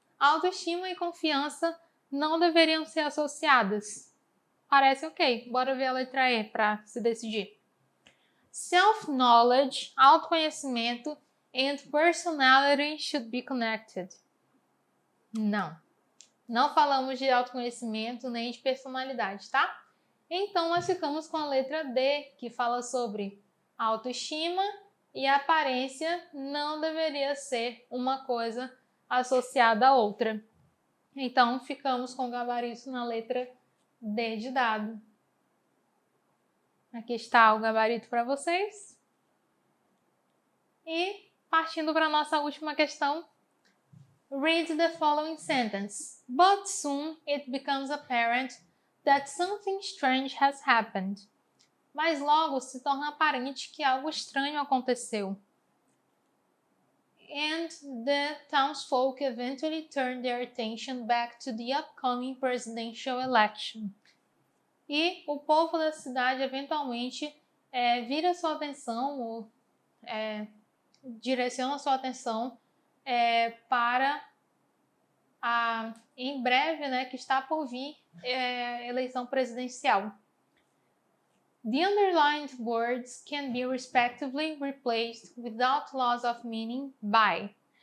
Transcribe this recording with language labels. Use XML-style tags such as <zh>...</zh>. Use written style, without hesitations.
<pt>Autoestima e confiança não deveriam ser associadas. Parece ok, bora ver a letra E para se decidir.</pt> <en>Self-knowledge,</en> <pt>autoconhecimento,</pt> <en>and personality should be connected.</en> <pt>Não. Não falamos de autoconhecimento nem de personalidade, tá? Então, nós ficamos com a letra D, que fala sobre autoestima e aparência não deveria ser uma coisa associada à outra. Então, ficamos com o gabarito na letra D de dado. Aqui está o gabarito para vocês. E partindo para a nossa última questão.</pt> <en>Read the following sentence. But soon it becomes apparent that something strange has happened.</en> <pt>Mas logo se torna aparente que algo estranho aconteceu.</pt> <en>And the townsfolk eventually turned their attention back to the upcoming presidential election.</en> <pt>E o povo da cidade eventualmente vira sua atenção, direciona sua atenção para em breve, que está por vir, eleição presidencial.</pt> <en>The underlined words can be respectively replaced without loss of meaning by.</en>